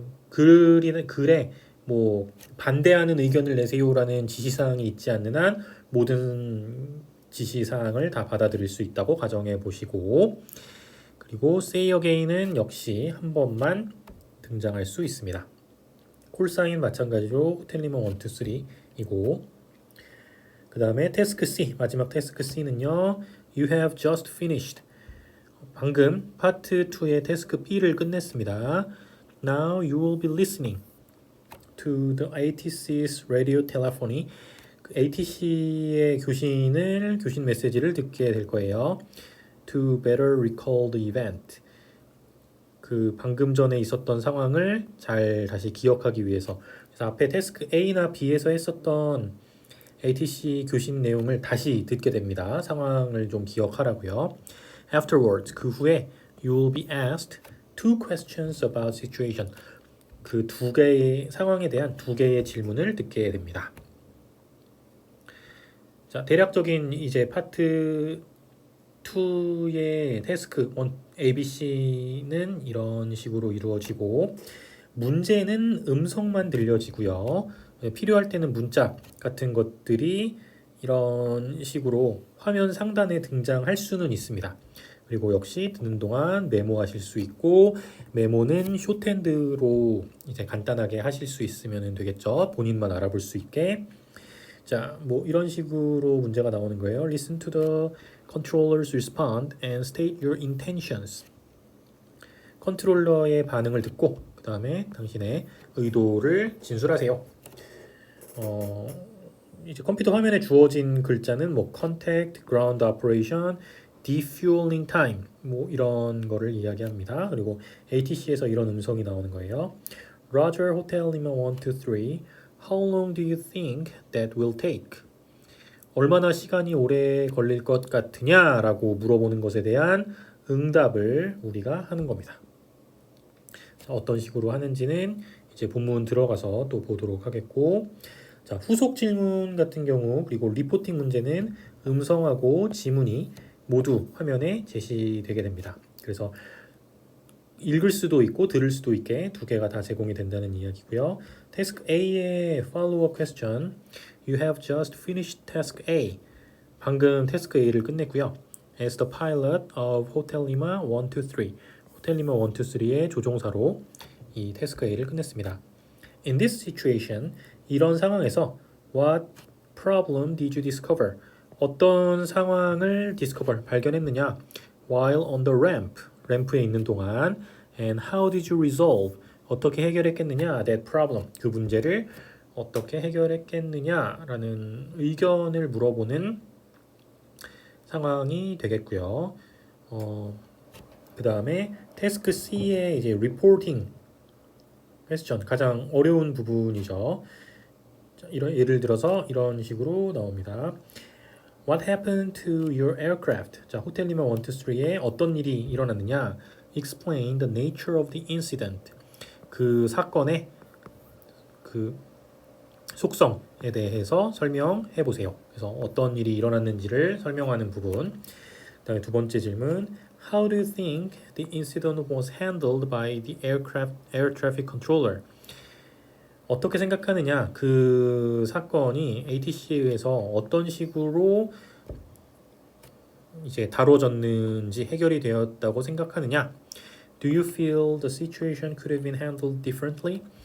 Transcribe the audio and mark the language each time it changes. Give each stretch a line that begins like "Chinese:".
Korean: 글에 뭐 반대하는 의견을 내세요라는 지시사항이 있지 않는 한 모든 지시사항을 다 받아들일 수 있다고 가정해 보시고 그리고
English: say again
Korean: 은 역시 한 번만 등장할 수 있습니다. 콜사인 마찬가지로 호텔리먼 1, 2, 3이고 그 다음에 태스크 C, 마지막 태스크 C는요.
English: You have just finished.
Korean: 방금 파트 2의 태스크 B를 끝냈습니다.
English: Now you will be listening to the ATC's radio telephony.
Korean: ATC의 교신 메시지를 듣게 될 거예요.
English: To better recall the event.
Korean: 그 방금 전에 있었던 상황을 잘 다시 기억하기 위해서. 그래서 앞에 태스크 A나 B에서 했었던 ATC 교신 내용을 다시 듣게 됩니다. 상황을 좀 기억하라고요.
English: Afterwards,
Korean: 그 후에
English: you will be asked two questions about situation.
Korean: 그 두 개의 상황에 대한 두 개의 질문을 듣게 됩니다. 자, 대략적인 이제 파트 2의 태스크 ABC는 이런 식으로 이루어지고 문제는 음성만 들려지고요. 필요할 때는 문자 같은 것들이 이런 식으로 화면 상단에 등장할 수는 있습니다. 그리고 역시 듣는 동안 메모하실 수 있고 메모는 숏핸드로 이제 간단하게 하실 수 있으면 되겠죠. 본인만 알아볼 수 있게. 자, 뭐 이런 식으로 문제가 나오는 거예요.
English: Listen to the controller's respond and state your intentions.
Korean: 컨트롤러의 반응을 듣고 그 다음에 당신의 의도를 진술하세요. 이제 컴퓨터 화면에 주어진 글자는 뭐
English: contact, ground operation, defueling time
Korean: 뭐 이런 거를 이야기합니다. 그리고 ATC에서 이런 음성이 나오는 거예요.
English: Roger, Hotel Lima 1, 2, 3. How long do you think that will take?
Korean: 얼마나 시간이 오래 걸릴 것 같으냐라고 물어보는 것에 대한 응답을 우리가 하는 겁니다. 자, 어떤 식으로 하는지는 이제 본문 들어가서 또 보도록 하겠고, 자, 후속 질문 같은 경우 그리고 리포팅 문제는 음성하고 지문이 모두 화면에 제시되게 됩니다. 그래서 읽을 수도 있고 들을 수도 있게 두 개가 다 제공이 된다는 이야기고요.
English: Task A의 follow-up question. You have just finished task A.
Korean: 방금 태스크 A를 끝냈고요.
English: As the pilot of Hotel Lima 1, 2, 3.
Korean: 호텔 리마 1, 2, 3의 조종사로 이 태스크 A를 끝냈습니다.
English: In this situation,
Korean: 이런 상황에서
English: What problem did you discover?
Korean: 어떤 상황을 발견했느냐?
English: While on the ramp,
Korean: 램프에 있는 동안.
English: And how did you resolve?
Korean: 어떻게 해결했겠느냐?
English: That problem,
Korean: 그 문제를 어떻게 해결했겠느냐라는 의견을 물어보는 상황이 되겠고요. 그 다음에 태스크 C의 이제
English: reporting question,
Korean: 가장 어려운 부분이죠. 자, 예를 들어서 이런 식으로 나옵니다.
English: What happened to your aircraft?
Korean: 자, 호텔 리마 1, 2, 3에 어떤 일이 일어났느냐?
English: Explain the nature of the incident.
Korean: 그 사건의 그 속성에 대해서 설명해 보세요. 그래서 어떤 일이 일어났는지를 설명하는 부분. 그다음에 두 번째 질문.
English: How do you think the incident was handled by the air traffic controller?
Korean: 어떻게 생각하느냐? 그 사건이 ATC에 의해서 어떤 식으로 이제 다뤄졌는지 해결이 되었다고 생각하느냐?
English: Do you feel the situation could have been handled differently?